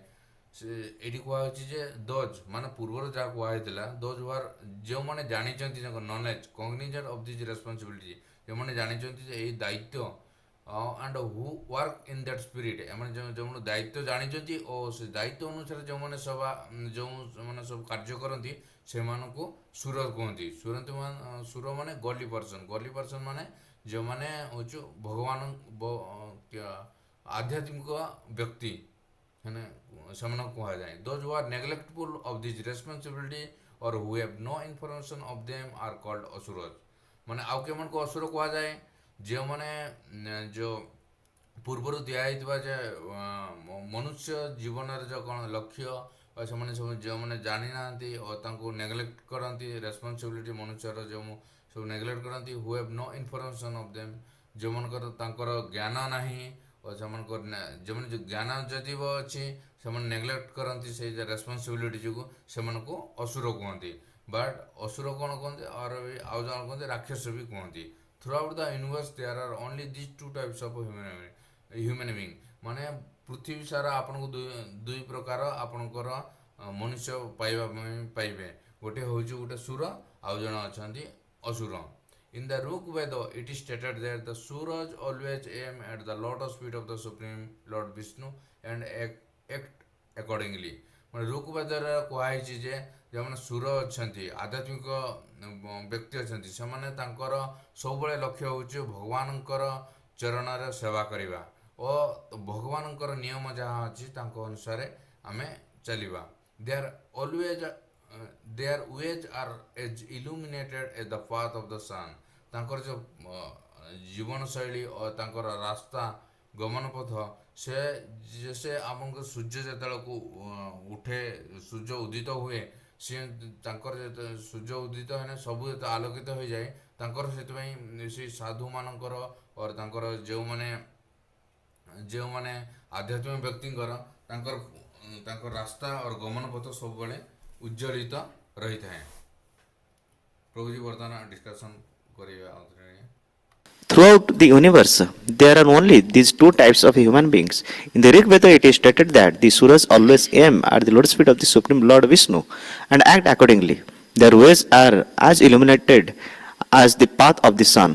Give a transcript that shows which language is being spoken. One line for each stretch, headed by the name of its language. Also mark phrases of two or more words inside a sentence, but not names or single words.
Odia: ସେ ଏଇଠି କୁହାହେଉଛି ଯେ ଦୋଜ୍ ମାନେ ପୂର୍ବରୁ ଯାହା କୁହାହେଇଥିଲା,
English: those who
Odia: ଯେଉଁମାନେ ଜାଣିଛନ୍ତି,
English: knowledge cognizant of this responsibility,
Odia: ଯେଉଁମାନେ ଜାଣିଛନ୍ତି ଯେ ଏଇ ଦାୟିତ୍ୱ
English: and who work in that spirit,
Odia: ଏମାନେ ଯେଉଁମାନେ ଦାୟିତ୍ୱ ଜାଣିଛନ୍ତି ଓ ସେ ଦାୟିତ୍ୱ ଅନୁସାରେ ଯେଉଁମାନେ ସବୁ କାର୍ଯ୍ୟ କରନ୍ତି ସେମାନଙ୍କୁ ସୁର କୁହନ୍ତି। ସୁର ମାନେ
English: godly person
Odia: ମାନେ ଯେଉଁମାନେ ହେଉଛି ଭଗବାନ ଆଧ୍ୟାତ୍ମିକ ବ୍ୟକ୍ତି, ମାନେ ସେମାନଙ୍କୁ କୁହାଯାଏ।
English: Those who are neglectful of this responsibility or who have no information of them are called asuras।
Odia: ମାନେ ଆଉ କେମାନଙ୍କୁ ଅସୁର କୁହାଯାଏ? ଯେଉଁମାନେ ଯେଉଁ ପୂର୍ବରୁ ଦିଆହେଇଥିବା ଯେ ମନୁଷ୍ୟ ଜୀବନରେ ଯେଉଁ କ'ଣ ଲକ୍ଷ୍ୟ, ସେମାନେ ସବୁ ଯେଉଁମାନେ ଜାଣିନାହାନ୍ତି ଓ ତାଙ୍କୁ ନେଗ୍ଲେକ୍ଟ କରନ୍ତି, ରେସ୍ପନ୍ସିବିଲିଟି ମନୁଷ୍ୟର ଯେଉଁ ସବୁ ନେଗ୍ଲେକ୍ଟ କରନ୍ତି,
English: who have no information of them,
Odia: ଯେଉଁମାନଙ୍କର ତାଙ୍କର ଜ୍ଞାନ ନାହିଁ ଓ ସେମାନଙ୍କର ଯେଉଁମାନେ ଯେଉଁ ଜ୍ଞାନ ଯଦି ଅଛି ସେମାନେ ନେଗ୍ଲେକ୍ଟ କରନ୍ତି ସେଇ ରେସ୍ପନ୍ସିବିଲିଟି ଯୋଗୁଁ, ସେମାନଙ୍କୁ ଅସୁର କୁହନ୍ତି। ବଟ୍ ଅସୁର କ'ଣ କୁହନ୍ତି, ଆଉ ଜଣ କୁହନ୍ତି ରାକ୍ଷସ ବି କୁହନ୍ତି।
English: Throughout the universe there are only these two types of human being।
Odia: ମାନେ ପୃଥିବୀ ସାରା ଆପଣଙ୍କୁ ଦୁଇ ପ୍ରକାର ଆପଣଙ୍କର ମନୁଷ୍ୟ ପାଇବେ। ଗୋଟେ ହେଉଛି ଗୋଟେ ସୁର, ଆଉ ଜଣେ ଅଛନ୍ତି ଅସୁର।
English: In the Rig Veda, it is stated that the Suraj always aim at the lotus feet of the Supreme Lord Vishnu and act accordingly।
Odia: ମାନେ ଋକ୍ ବେଦରେ କୁହାହେଇଛି ଯେ ଯେଉଁମାନେ ସୁର ଅଛନ୍ତି, ଆଧ୍ୟାତ୍ମିକ ବ୍ୟକ୍ତି ଅଛନ୍ତି, ସେମାନେ ତାଙ୍କର ସବୁବେଳେ ଲକ୍ଷ୍ୟ ହେଉଛି ଭଗବାନଙ୍କର ଚରଣରେ ସେବା କରିବା ଓ ଭଗବାନଙ୍କର ନିୟମ ଯାହା ଅଛି ତାଙ୍କ ଅନୁସାରେ ଆମେ ଚାଲିବା।
English: Their ways are as illuminated as the path of the sun।
Odia: ତାଙ୍କର ଯେଉଁ ଜୀବନଶୈଳୀ ଓ ତାଙ୍କର ରାସ୍ତା ଗମନ ପଥ, ସେ ଆମକୁ ସୂର୍ଯ୍ୟ ଯେତେବେଳକୁ ଉଠେ, ସୂର୍ଯ୍ୟ ଉଦିତ ହୁଏ, ସିଏ ତାଙ୍କର ସୂର୍ଯ୍ୟ ଉଦିତ ହେଲେ ସବୁ ଯେତେ ଆଲୋକିତ ହୋଇଯାଏ, ତାଙ୍କର ସେଥିପାଇଁ ସେ ସାଧୁମାନଙ୍କର ତାଙ୍କର ଯେଉଁମାନେ ଆଧ୍ୟାତ୍ମିକ ବ୍ୟକ୍ତିଙ୍କର ତାଙ୍କର ରାସ୍ତା ଓ ଗମନ ପଥ ସବୁବେଳେ ଉଜ୍ଜ୍ୱଳିତ ରହିଥାଏ। ପ୍ରଭୁଜୀ ବର୍ତ୍ତମାନ ଡିସ୍କସନ୍ କରିବା।
English: Throughout the universe, there are only these two types of human beings. In the Rig Veda, it is stated that the suras always aim at the lotus feet of the Supreme Lord Vishnu and act accordingly. Their ways are as illuminated as the path of the sun.